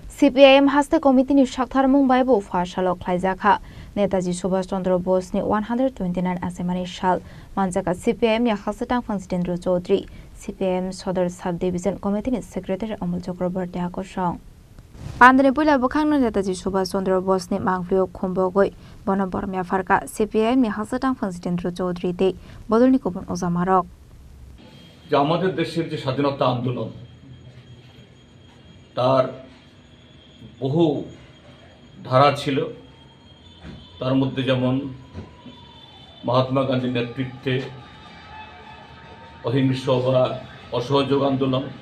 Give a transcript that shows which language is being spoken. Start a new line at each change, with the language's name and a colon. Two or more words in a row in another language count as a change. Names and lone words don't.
Kok Borok: CPIM haste committee ni Shaktharmung Baibu Fashalok Klaijaka Netaji Subhash Chandra Bose ni 129 Asemani Shal Manjaka CPIM ya Hasatang Fangstendra Chaudhry CPIM Sodar Sub Division Committee ni Secretary Amul Chakraborty Akosong Pandani Pula Bukhang Netaji Subhash Chandra Bose ni Mangfrio Khombogoi Bonabormia Farka CPIM ni Hasatang Fangstendra Chaudhry te Bodolni Kubun Ozamarok
Bangla: যে আমাদের দেশের যে স্বাধীনতা আন্দোলন তার বহু ধারা ছিল তার মধ্যে যেমন মহাত্মা গান্ধীর নেতৃত্বে অহিংস বা অসহযোগ আন্দোলন